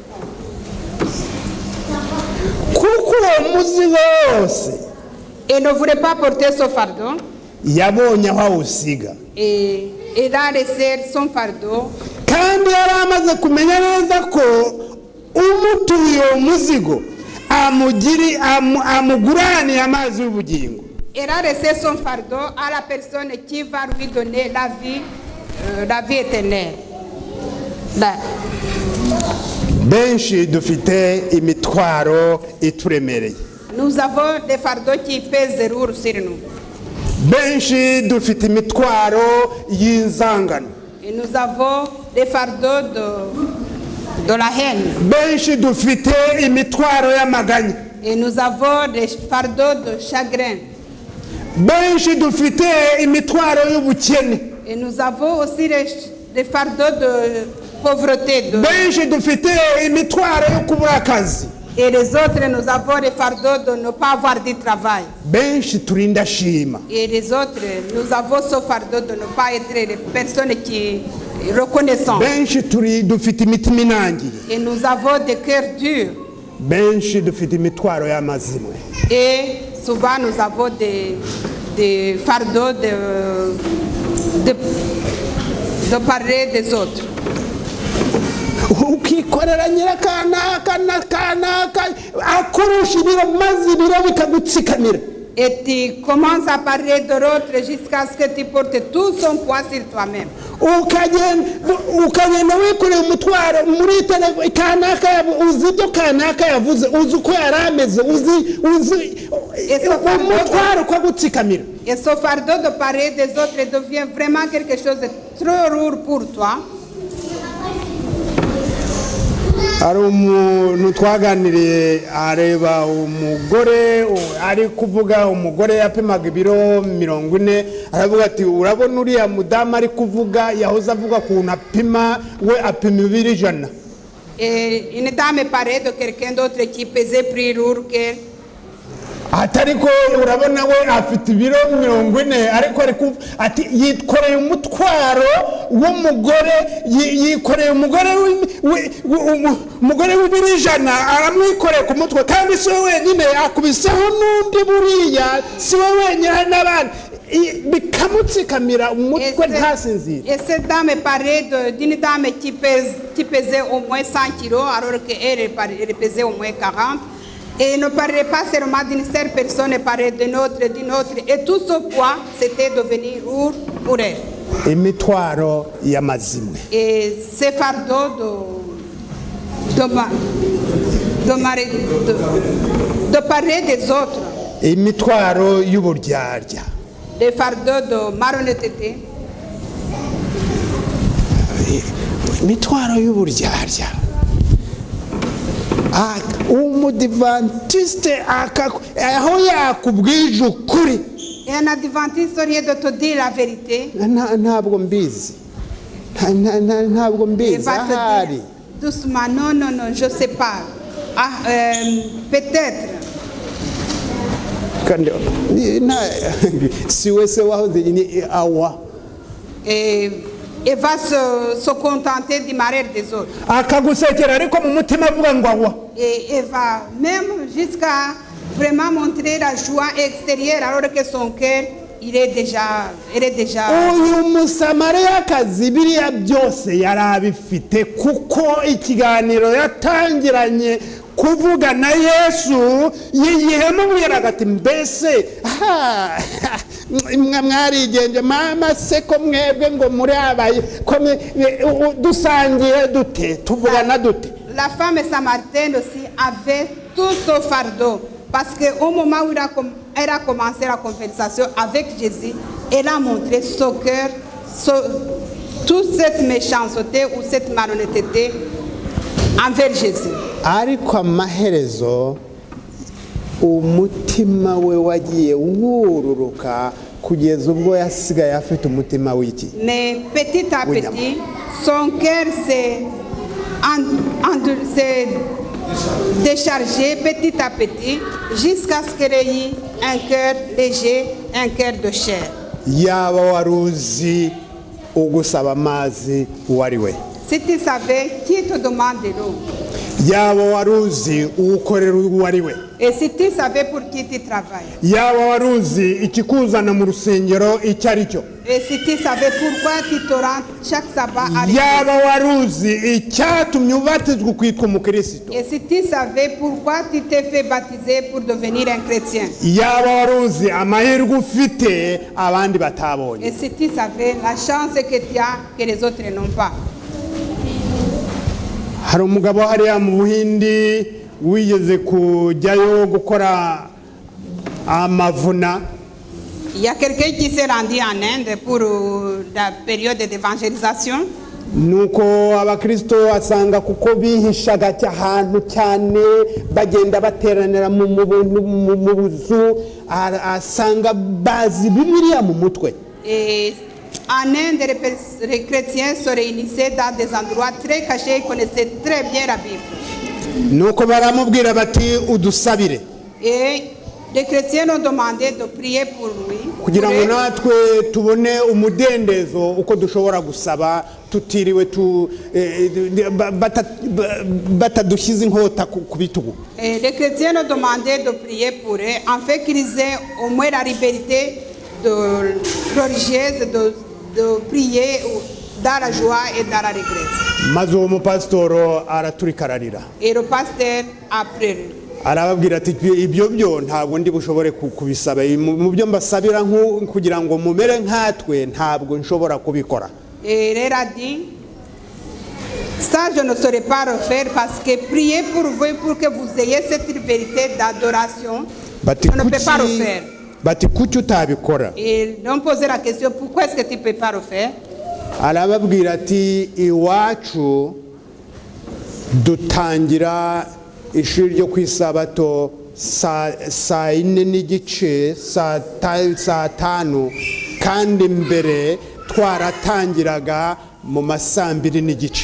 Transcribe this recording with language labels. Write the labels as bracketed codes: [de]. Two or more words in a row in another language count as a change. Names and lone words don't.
[rw] Kuko uwo muzigo wose [fr] Elle ne voulait pas porter son fardeau. [rw] Yabonye aho awusiga. [fr] Et elle a laissé son fardeau. [rw] Kandi yari amaze kumenya neza ko umutuye uwo muzigo amuguraniye amazi y'ubugingo. [fr] Elle a laissé son fardeau à la personne qui va lui donner la vie éternelle. [rw] Benshi dufite imitwaro ituremereye. [fr] Nous avons des fardeaux qui pèsent lourd sur nous. [rw] Benshi dufite imitwaro y'inzangano. [fr] Et nous avons des fardeaux de la haine. [rw] Benshi dufite imitwaro y'amaganya. [fr] Et nous avons des fardeaux de chagrin. [rw] Benshi dufite imitwaro y'ubukene. [fr] Et nous avons aussi des fardeaux de pauvreté. [rw] Benshi dufite imitwaro yo kubura akazi. [fr] Et les autres, nous avons des fardeaux de ne pas avoir du travail. [rw] Benshi turinda shima. [fr] Et les autres, nous avons ce fardeau de ne pas être les personnes qui reconnaissent. [rw] Benshi dufite imitima inangiye. [fr] Et nous avons des cœurs durs. [rw] Benshi dufite imitwaro y'amazimwe. [fr] Et souvent nous avons des fardeaux de parler des autres. [rw] Ukikorera nyirakanaka akurusha ibiro maze ibiro bikagutsikamira. [fr] Et tu commences à parler de l'autre jusqu'à ce que tu portes tout son poids sur toi-même. [rw] Ukagenda wikoreye umutwaro muri telefone kanaka uzi ibyo kanaka yavuze uzi uko yarameze uzi umutwaro ko gutsikamira. [fr] Et ce fardeau de parler des autres devient vraiment quelque chose de trop lourd pour toi. [rw] Hari umuntu twaganiriye areba umugore ari kuvuga umugore yapimaga ibiro 40 aravuga ati urabona uriya mudamu ari kuvuga yahoze avuga kuntu apima we apima 200. [fr] Et une dame parlait de quelqu'un d'autre qui pesait plus lourd qu'elle. [rw] Atariko urabona we afite ibiro 40 ariko ati yikoreye umutwaro w'umugore yikoreye umugore w'100 aramwikoreye ku mutwe kandi si we wenyine akubiseho n'undi buriya si we wenyine n'abandi bikamutsikamira umutwe ntasinzire. [fr] Et cette dame parlait d'une dame qui pesait au moins 100 kilos, alors qu'elle pesait au moins 40. Et ne parlait pas seulement d'une seule personne, elle parlait d'une autre. Et tout ce poids, c'était devenu lourd pour elle. [rw] Imitwaro y'amazimwe. [fr] Et ces fardeaux de parler des autres. [rw] Imitwaro y'uburyarya. [fr] Des fardeaux de malhonnêteté. [rw] Imitwaro y'uburyarya. Umudivantiste aho yakubwije ukuri. [fr] Et un adventiste aurait de te dire la vérité. [rw] Ntabwo mbizi. Ntabwo mbizi ahari. [fr] Doucement, non, je sais pas. Peut-être. [rw] Si wese wahoze ni awa. [fr] Et va se contenter du malheur des autres. [rw] Akagusekera ariko mu mutima avuga ngo awa. [fr] Et va même jusqu'à vraiment montrer la joie extérieure alors que son cœur il est déjà. [rw] Uyu musamariyakazi biriya byose yari abifite kuko ikiganiro yatangiranye kuvuga na Yesu yihemubwira ati mbese mwarigenje mama se ko mwebwe ngo muri abaye dusangiye dute tuvugana dute. [fr] La femme samaritaine aussi avait tout ce fardeau parce qu'au moment où elle a commencé la conversation avec Jésus, elle a montré son cœur, toute cette méchanceté ou cette malhonnêteté envers Jésus. [rw] Ariko amaherezo umutima we wagiye wururuka kugeza ubwo yasigaye afite umutima w'iki. [fr] Mais petit à petit son cœur s'est déchargé petit à petit jusqu'à ce qu'elle ait un cœur léger, un cœur de chair. [rw] Yaba waruzi ugusaba amazi wari we. [fr] Si tu savais qui te demande de l'eau. [rw] Yaba waruzi ukorera wari we. [fr] Et si tu savais pour qui tu travailles. [rw] Yaba waruzi ikikuzana mu rusengero icyari cyo. [fr] Et si tu savais pourquoi tu te rends chaque sabbat à l'église. [rw] Yaba waruzi icyatumye ubatizwa kwitwa umukristo. [fr] Et si tu savais pourquoi tu t'es fait baptiser pour devenir un chrétien. [rw] Yaba waruzi amahirwe ufite abandi batabonye. [fr] Et si tu savais la chance que tu as que les autres n'ont pas. [rw] Hari umugabo hariya mu Buhindi wigeze kujyayo gukora amavuna. [fr] Il y a quelqu'un qui s'est rendu en Inde pour la période d'évangélisation. [rw] Nuko abakristo asanga kuko bihishaga ahantu cyane bagenda bateranira mu buzu asanga bazi Bibiliya mu mutwe. [fr] Et en Inde, les chrétiens se réunissaient dans des endroits très cachés, ils connaissaient très bien la Bible. [rw] Nuko baramubwira bati udusabire. [fr] Et les chrétiens ont demandé de prier pour lui. [rw] Kugira ngo natwe tubone umudendezo uko dushobora gusaba tutiriwe batadushyize inkota ku bitugu. [fr] Et les chrétiens ont demandé de prier pour eux, afin qu'ils aient au moins la liberté religieuse de prier dans la joie et dans la regret. [rw] Maze uwo mupasitoro araturikararira. [fr] Et le pasteur a pleuré. [rw] Arababwira ati ibyo byo ntabwo ndi bushobore kubisaba mu byo mbasabira kugira ngo mumere nkatwe ntabwo nshobora kubikora. [fr] Et il a dit ça je ne saurais pas refaire parce que prier pour vous pour que vous ayez cette liberté d'adoration je ne peux pas refaire. [rw] Bati kuki utabikora. [fr] Et ils ont posé la question pourquoi est-ce que tu ne peux pas refaire. [rw] Arababwira ati iwacu dutangira ishuri ryo kwisabato saa 4 n'igice saa 5 kandi mbere twaratangiraga mu masaa 2 n'igice.